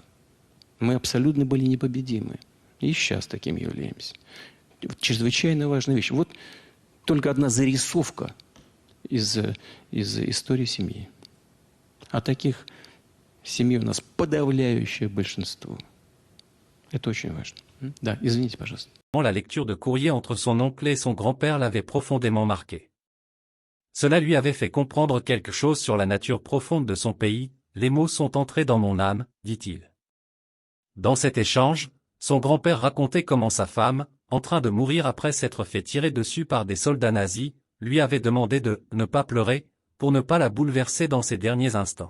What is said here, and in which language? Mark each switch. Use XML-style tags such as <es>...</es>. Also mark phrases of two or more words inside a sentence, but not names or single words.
<ru>Мы абсолютно были непобедимы. И сейчас таким являемся. Чрезвычайно важная вещь. Вот только одна зарисовка из истории семьи. А таких семей у нас подавляющее большинство. Это очень важно. Да, извините, пожалуйста.</ru> <fr>La lecture de courrier entre son oncle et son grand-père l'avait profondément marqué. Cela lui avait fait comprendre quelque chose sur la nature profonde de son pays. Les mots sont entrés dans mon âme, dit-il. Dans cet échange, son grand-père racontait comment sa femme, en train de mourir après s'être fait tirer dessus par des soldats nazis, lui avait demandé de ne pas pleurer, pour ne pas la bouleverser dans ses derniers instants.</fr>